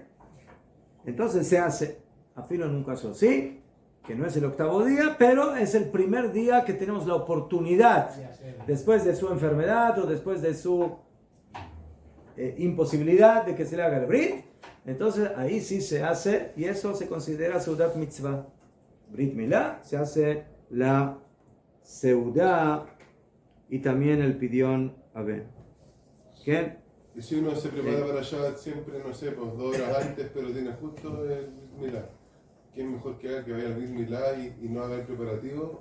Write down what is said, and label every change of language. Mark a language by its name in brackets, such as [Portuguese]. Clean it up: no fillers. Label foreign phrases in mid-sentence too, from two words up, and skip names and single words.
[Spanish] Entonces se hace, afilo en un caso así, que no es el 8º día, pero es el primer día que tenemos la oportunidad, después de su enfermedad o después de su imposibilidad de que se le haga el Brit. Entonces ahí sí se hace, y eso se considera [Hebrew] סעודת מצווה. ברית מילה, [Spanish] se hace la seudá y también el [Hebrew] פדיון הבן. [Spanish] ¿Qué? Y si uno se prepara para Shabbat siempre, no sé, pues 2 horas antes, pero tiene justo el [Hebrew] ברית מילה, [Spanish] ¿qué es mejor que haga? ¿Que vaya al [Hebrew] ברית מילה [Spanish] y no haga el preparativo?